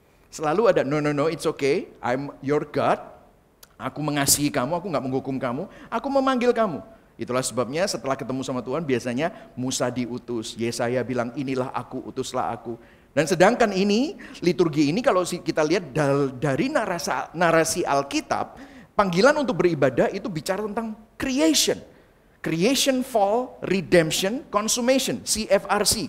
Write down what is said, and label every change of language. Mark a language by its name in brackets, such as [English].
[Indonesian] Selalu ada, [English] no, it's okay, I'm your God. [Indonesian] Aku mengasihi kamu, aku gak menghukum kamu, aku memanggil kamu. Itulah sebabnya setelah ketemu sama Tuhan biasanya Musa diutus. Yesaya bilang inilah aku, utuslah aku. Dan sedangkan ini, liturgi ini kalau kita lihat dari narasi Alkitab, panggilan untuk beribadah itu bicara tentang creation. [English] Creation, fall, redemption, consummation, CFRC.